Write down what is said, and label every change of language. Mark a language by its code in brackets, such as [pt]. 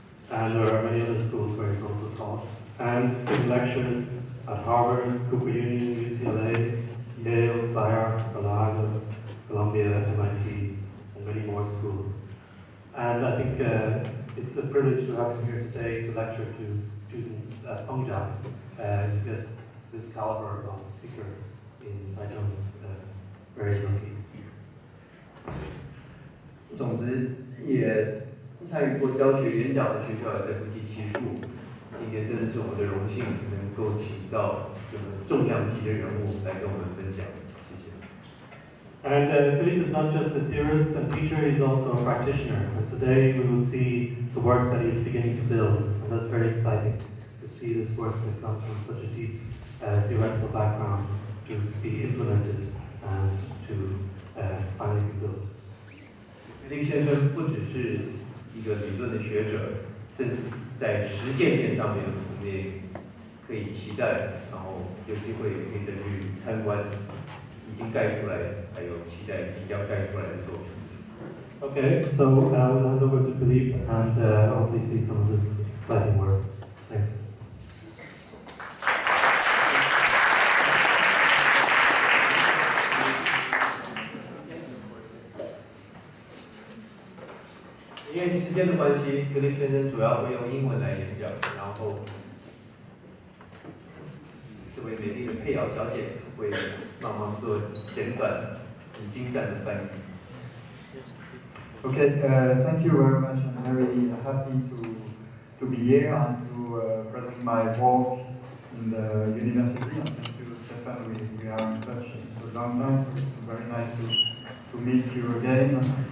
[en] And there are many other schools where he's also taught. And giving lectures at Harvard, Cooper Union, UCLA, Yale, SCIARC, Columbia, MIT, and many more schools. And I think it's a privilege to have him here today to lecture to students at Fengjia to get this caliber of speaker in Taichung is very lucky. [zh] 总之，也参与过教学演讲的学校也在不计其数。今天真的是我们的荣幸，能够请到这么重量级的人物来跟我们分享。谢谢。 [en] And Philppe is not just a theorist and teacher, he's also a practitioner. And today we will see the work that he's beginning to build. And that's very exciting to see this work that comes from such a deep theoretical background to be implemented and to finally be built. [zh] Philppe 先生不只是一个理论的学者，正是在实践面上面，我们也可以期待，然后有机会也可以再去参观已经盖出来，还有期待即将盖出来的作品。 [en] Okay, so we'll hand over to Philppe and hopefully see some of this exciting work. Thanks. [zh] 因为时间的关系，Philppe先生主要会用英文来演讲，然后这位美丽的佩瑶小姐会帮忙做简短、很精湛的翻译。 [en] Okay, thank you very much. I'm very happy to be here and to present my work in the university. And thank you, Stefan. We are in touch for a long time, so it's very nice to meet you again.